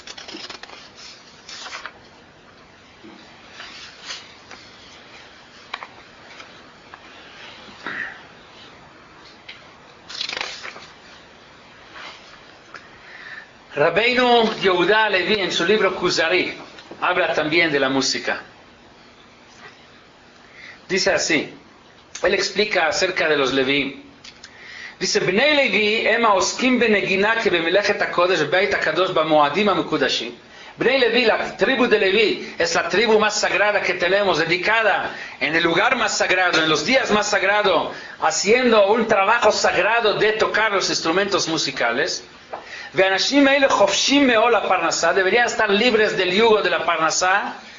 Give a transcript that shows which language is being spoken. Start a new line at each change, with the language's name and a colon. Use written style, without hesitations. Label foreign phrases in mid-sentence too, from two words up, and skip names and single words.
Spanish: Rabbeinu Yehuda Levi en su libro Kuzari habla también de la música. Dice así, él explica acerca de los Levi. Dice,
Hebrew: בני לוי המה עוסקים בנגינה וגם במלאכת הקודש בית הקדוש במועדים המקודשים.
Spanish: Bnei Levi, la tribu de Levi, es la tribu más sagrada que tenemos, dedicada en el lugar más sagrado, en los días más sagrados, haciendo un trabajo sagrado de tocar los instrumentos musicales. Deberían estar libres del yugo de la parnasá.